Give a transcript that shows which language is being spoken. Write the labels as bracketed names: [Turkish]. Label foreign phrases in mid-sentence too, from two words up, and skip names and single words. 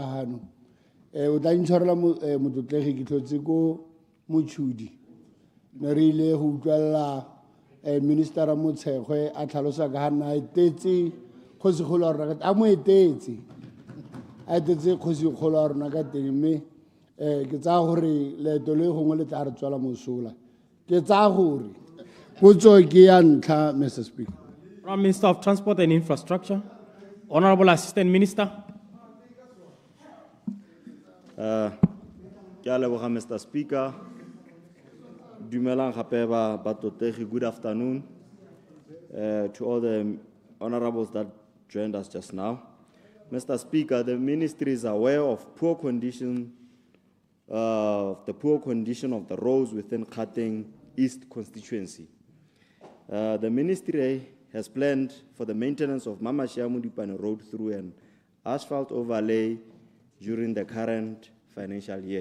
[Tswana] hano o tla intshwarela motlotlegi ke tlhotse ko motšhudi ne re ile go utlwelela ministera Motshekgwe a tlhalosa ka gana etetse kgosigolo ya rona a mo etetse a etetse kgosigolo ya rona ka teng mme ke tsaya gore leeto le gongwe le tla re tswela mosola ke tsaya gore potso ke ya ntlha Mr. Speaker. [English] Prime Minister of Transport and Infrastructure, Honorable Assistant Minister. [Tswana] Ke a leboga Mr. Speaker. Dumelang gape ba batotegi, [English] good afternoon to all the honorables that joined us just now. Mr. Speaker, the ministry is aware of the poor condition of the roads within Gauteng East constituency. The ministry has planned for the maintenance of Mamashia Mudipane Road through an asphalt overlay during the current financial year.